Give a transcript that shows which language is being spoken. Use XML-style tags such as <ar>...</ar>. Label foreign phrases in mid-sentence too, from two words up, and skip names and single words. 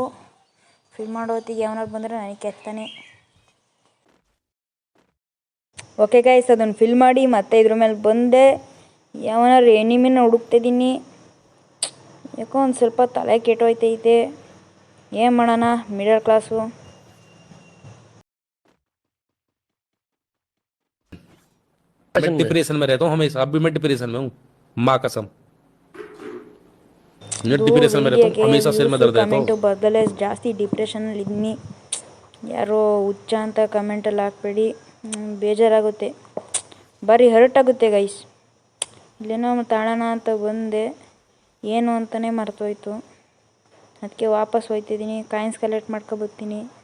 <kn>ಫಿಲ್ ಮಾಡೋ ಹೊತ್ತಿಗೆ ಯಾವನಾರು ಬಂದರೆ ನನಗೆ ಕೆತ್ತಾನೆ.</kn> <en>okay guys,</en> <kn>ಅದನ್ನು ಫಿಲ್ ಮಾಡಿ ಮತ್ತೆ ಇದ್ರ ಮೇಲೆ ಬಂದೆ. ಯಾವನಾರು ಎನಿಮಿನ ಹುಡುಕ್ತಿದ್ದೀನಿ. ಯಾಕೋ ಒಂದು ಸ್ವಲ್ಪ ತಲೆ ಕೆಟ್ಟೋಯ್ತೈತೆ. ಏನು ಮಾಡೋಣ,</kn> <en>middle class.</en> <hi>मैं डिप्रेशन में रहता हूँ हमेशा. अब भी मैं डिप्रेशन में हूँ, माँ कसम. डिप्रेशन में रहता हूँ हमेशा. सिर में दर्द रहता</hi> <kn>ಕಮೆಂಟು ಬದಲೇ ಜಾಸ್ತಿ ಡಿಪ್ರೆಷನಲ್ಲಿ ಇದ್ದೀನಿ. ಯಾರೋ ಹುಚ್ಚ ಅಂತ ಕಮೆಂಟಲ್ಲಿ ಹಾಕ್ಬೇಡಿ, ಬೇಜಾರಾಗುತ್ತೆ. ಭಾರಿ ಹರ್ಟ್ ಆಗುತ್ತೆ ಗೈಸ್. ಇಲ್ಲೇನೋ ತಾಳೋಣ ಅಂತ ಬಂದೆ, ಏನು ಅಂತಲೇ ಮರ್ತೋಯ್ತು. ಅದಕ್ಕೆ ವಾಪಸ್ ಹೋಯ್ತಿದ್ದೀನಿ.</kn> <en>coins collect</en> <kn>ಮಾಡ್ಕೊಬರ್ತೀನಿ.</kn>